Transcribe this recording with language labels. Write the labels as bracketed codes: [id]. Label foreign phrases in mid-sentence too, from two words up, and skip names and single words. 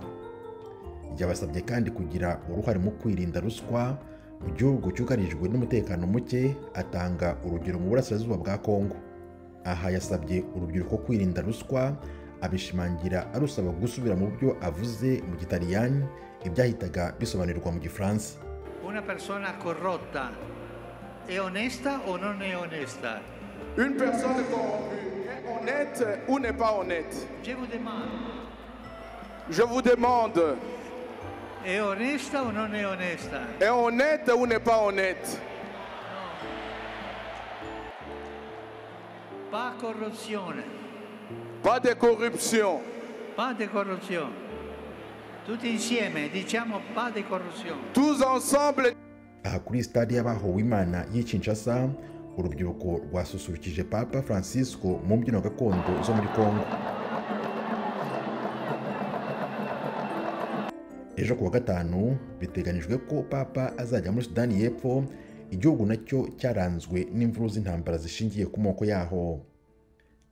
[rw] Yabasabye kandi kugira uruhare mu kwirinda ruswa mu gihugu cyugarijwe n'umutekano muke, atanga urugero mu burasirazuba bwa Congo. Aha yasabye urubyiruko kwirinda ruswa, abishimangira arusaba gusubira mu byo avuze mu Gitaliyani ibyahitaga bisobanurwa mu Gifaransa. [it] Una persona corrotta è onesta o non è onesta? [fr] Une personne corrompue est honnête ou n'est pas honnête? Je vous demande. Je vous demande. [it] È onesta o non è onesta? [fr] Est honnête ou n'est pas honnête? [it] Pas corruzione. [fr] Pas de corruption. Pas de [it] corruzione. Tutti insieme diciamo [fr] pas de [it] corruzione. [fr] Tous ensemble. [rw] Aha kuri stade y'abahowe Imana y'i Kinshasa, urubyiruko rwasusurukije Papa Francisco mu mbyino gakondo zo muri Congo. Ejo kuwa gatanu biteganijwe ko Papa azajya muri Sudani y'Epfo, igihugu nacyo cyaranzwe n'imvuru z'intambara zishingiye ku moko yaho.